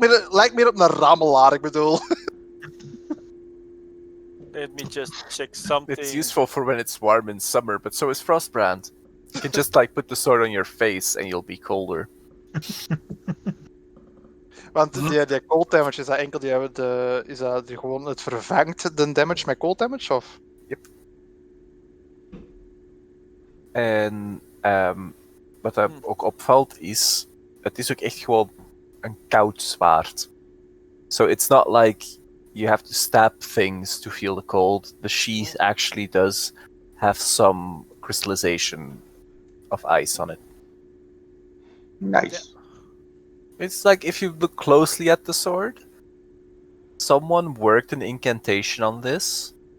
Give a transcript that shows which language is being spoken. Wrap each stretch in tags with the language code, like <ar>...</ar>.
<nl>Lijkt meer op een rammelaar, ik bedoel.</nl> <en>Let me just check something. It's useful for when it's warm in summer, but so is Frostbrand. You can just like put the sword on your face and you'll be colder.</en> <nl>Want die cold damage, is dat enkel is dat die gewoon het vervangt de damage met cold damage? Of? En wat er ook opvalt is, het is ook echt gewoon een koud zwaard.</nl> <en>So it's not like you have to stab things to feel the cold. The sheath actually does have some crystallization of ice on it. Nice. It's like if you look closely at the sword, someone worked an incantation on this.</en>